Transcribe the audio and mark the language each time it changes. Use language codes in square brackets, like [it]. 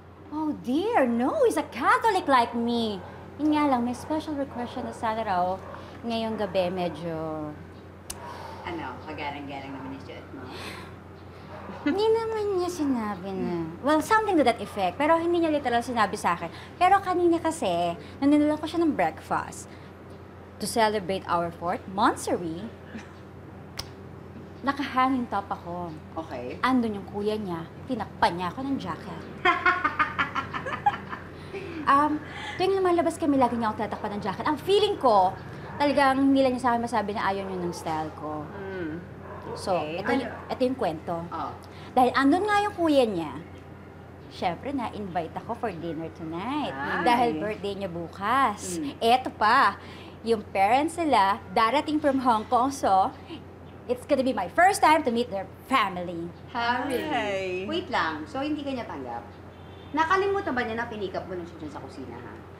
[en] Oh dear, no. He's a Catholic like me. [tl] Yun nga lang, may special request siya na sana raw. Ngayong gabi, medyo... Ano, kagarang-garang naman yung suot mo? Hindi naman niya sinabi na... [en] Well, something to that effect. [tl] Pero hindi niya literal sinabi sa akin. Pero kanina kasi, naninula ko siya ng breakfast. [en] To celebrate our 4th monthsary, [tl] naka-hanging top ako. [en] Okay. [tl] Andun yung kuya niya, tinakpan niya ako ng jacket. Tuwing lumalabas kami, lagi niya ako tatakpan ng jacket. Ang feeling ko, talagang hindi lang niya sa akin masabi na ayaw niyo ng style ko. So, ito yung kwento. Oh. Dahil andun nga yung kuya niya, syempre na-invite ako [en] for dinner tonight. Ay. [tl] Dahil birthday niya bukas. Eto pa, yung parents nila darating [en] from Hong Kong, so it's gonna be my first time to meet their family. [tl] Harry. Wait lang. So, hindi ka niya tanggap? Nakalimutan ba niya na pinikap mo nung siya dyan sa kusina, ha?